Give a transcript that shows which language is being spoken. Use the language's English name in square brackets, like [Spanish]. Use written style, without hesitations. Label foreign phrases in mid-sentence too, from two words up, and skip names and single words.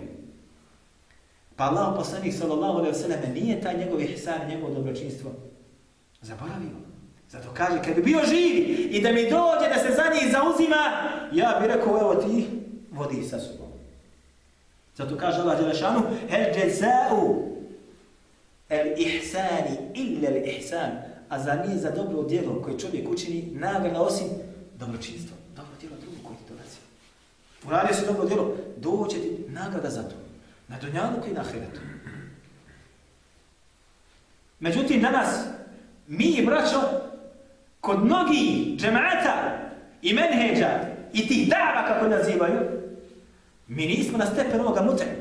[Bosnian] Pa Allah poslanik [Arabic] صلى الله عليه وسلم [Bosnian] nije taj njegov ihsan, njegovo dobročinstvo zaboravio. Zato kaže, kad bi bio živ i da mi dođe da se za njih zauzima, ja bih rekao, evo ti, vodi sa sobom. Zato kaže Allah Đelešanu, [Arabic] الجزاء الإحسان إلا الإحسان. [Bosnian] A za nije za dobro djelo koje čovjek učini nagrada osim dobročinstva. Dobro djelo drugo koje ti dolazi. Uradio si dobro djelo, doće ti nagrada za to. Na dunjaluku i na ahiretu. Međutim, danas, mi, braćo, kod mnogih džemaata i menheđa i tih dava, kako nazivaju, mi nismo na stepen ovoga mutrena.